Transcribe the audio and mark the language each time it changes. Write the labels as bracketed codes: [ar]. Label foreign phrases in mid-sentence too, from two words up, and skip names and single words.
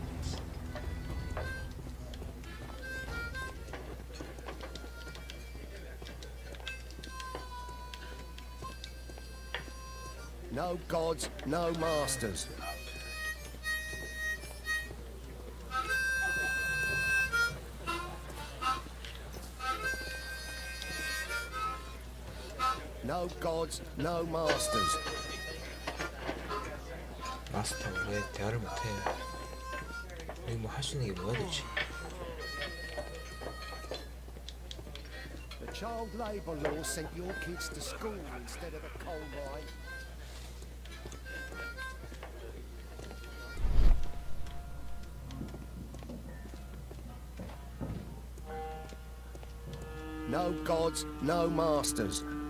[en] No gods, no masters. No gods, no masters. [ko] 마스터 왜 대화를 못해? 여기 뭐 할 수 있는 게 뭐야 도대체? [en] The child labour law sent your kids to school instead of a coal mine. No gods, no masters.